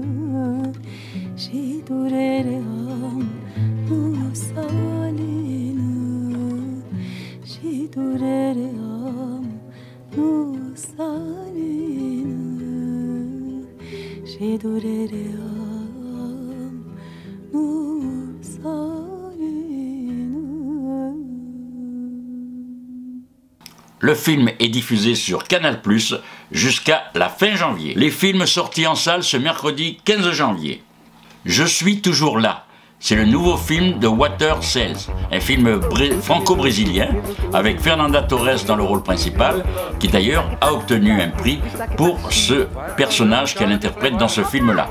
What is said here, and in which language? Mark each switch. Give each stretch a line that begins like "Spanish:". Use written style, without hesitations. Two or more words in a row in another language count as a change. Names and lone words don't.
Romanian: Și durere am, nu să alină. Și durere am, nu să alină. Și durere am, nu să alină.
French: Le film est diffusé sur Canal+, jusqu'à la fin janvier. Les films sortis en salle ce mercredi 15 janvier. Je suis toujours là. C'est le nouveau film de Walter Sells, un film franco-brésilien avec Fernanda Torres dans le rôle principal, qui d'ailleurs a obtenu un prix pour ce personnage qu'elle interprète dans ce film-là.